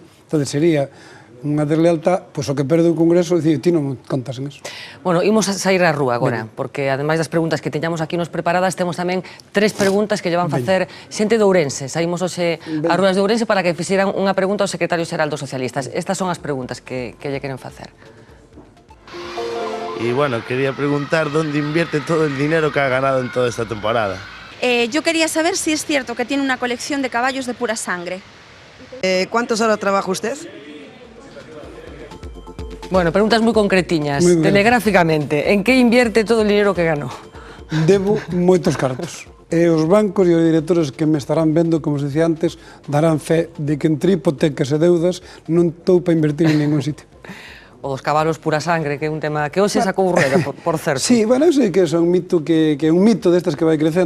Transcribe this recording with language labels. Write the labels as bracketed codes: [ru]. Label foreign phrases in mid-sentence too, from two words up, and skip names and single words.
[gl] Entón, sería unha deslealtad, pois o que perde o congreso, dicir, ti non contas en eso. Bueno, imos a sair á rúa agora, porque ademais das preguntas que teñamos aquí nos preparadas, temos tamén 3 preguntas que lle van facer xente de Ourense. Saímos hoxe ás rúas de Ourense para que fixeran unha pregunta ao secretario xeral dos socialistas. Estas son as preguntas que lle queren facer. [es] Y bueno, quería preguntar dónde invierte todo el dinero que ha ganado en toda esta temporada. Yo quería saber si es cierto que tiene una colección de caballos de pura sangre. ¿Cuántas horas trabaja usted? [gl] Bueno, preguntas moi concretiñas, telegráficamente. En que invierte todo o dinero que ganó? Debo moitos cartos. E os bancos e os directores que me estarán vendo, como se dicía antes, darán fe de que entre hipotecas e deudas non estou para invertir en ningún sitio. O dos cabalos pura sangre, que é un tema que hoxe sacou Rueda, por certo. Sí, bueno, eu sei que é un mito que é un mito destas que vai crecendo.